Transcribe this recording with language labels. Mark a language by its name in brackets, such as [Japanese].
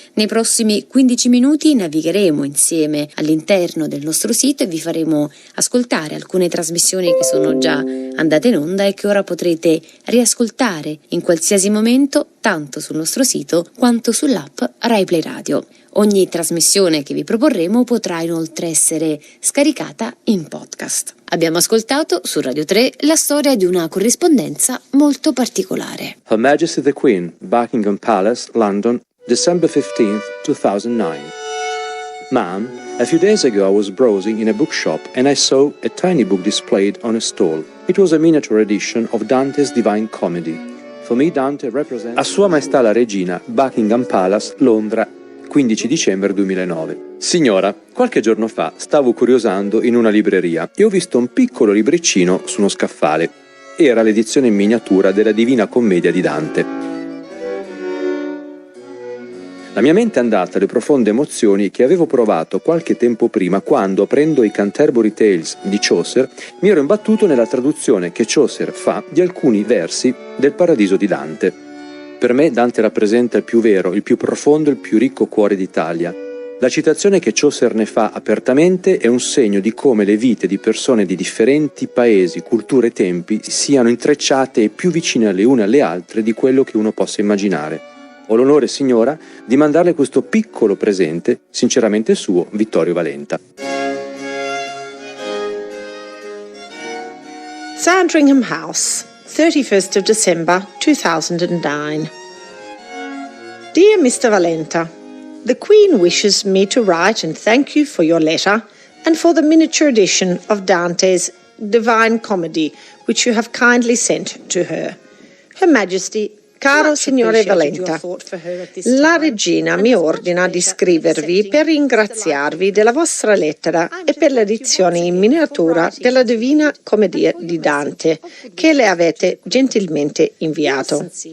[Italian] Nei prossimi 15 minuti navigheremo insieme all'interno del nostro sito e vi faremo ascoltare alcune trasmissioni che sono già andate in onda e che ora potrete riascoltare in qualsiasi momento, tanto sul nostro sito quanto sull'app Rai Play Radio. Ogni trasmissione che vi proporremo potrà inoltre essere scaricata in podcast. Abbiamo ascoltato su Radio 3 la storia di una corrispondenza molto particolare. [English] Her Majesty the Queen, Buckingham Palace, London, December 15th, 2009. Ma'am, a few days ago I was browsing in a bookshop and I saw a tiny book displayed on a stall. It was a miniature edition of Dante's Divine Comedy. For me Dante represents... [Italian] A Sua Maestà la Regina, Buckingham Palace, Londra, 15 dicembre 2009. Signora, qualche giorno fa stavo curiosando in una libreria e ho visto un piccolo libriccino su uno scaffale. Era l'edizione in miniatura della Divina Commedia di Dante. La mia mente è andata alle profonde emozioni che avevo provato qualche tempo prima quando, aprendo i Canterbury Tales di Chaucer, mi ero imbattuto nella traduzione che Chaucer fa di alcuni versi del Paradiso di Dante. Per me Dante rappresenta il più vero, il più profondo e il più ricco cuore d'Italia. La citazione che Chaucer ne fa apertamente è un segno di come le vite di persone di differenti paesi, culture e tempi siano intrecciate e più vicine le une alle altre di quello che uno possa immaginare. Ho l'onore, signora, di mandarle questo piccolo presente, sinceramente suo, Vittorio Valenta. [English] Sandringham House, 31st of December 2009. Dear Mr. Valenta, the Queen wishes me to write and thank you for your letter and for the miniature edition of Dante's Divine Comedy which you have kindly sent to her. Her Majesty, [Italian] caro signore Valenta, la regina mi ordina di scrivervi per ringraziarvi della vostra lettera e per l'edizione in miniatura della Divina Commedia di Dante che le avete gentilmente inviato.